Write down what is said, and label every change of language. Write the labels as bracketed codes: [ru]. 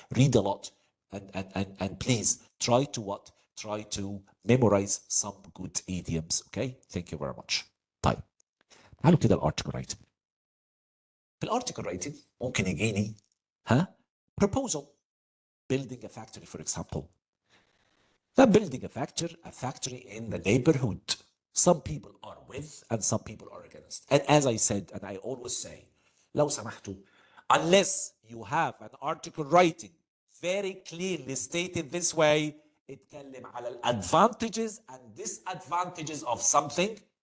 [en] Read a lot and please try to what? Try to memorize some good idioms, okay? Thank you very much. [ar] طيب تعالوا كده الارتكل رايتنج. في الارتكل رايتنج ممكن يجيني [en] proposal, building a factory for example. Building a factory in the neighborhood. Some people are with and some people are against. And as I said, and I always say, [ar] لو سمحتوا, [en] unless you have an article writing very clearly stated this way, [ar] اتكلم على [en] advantages and disadvantages of something.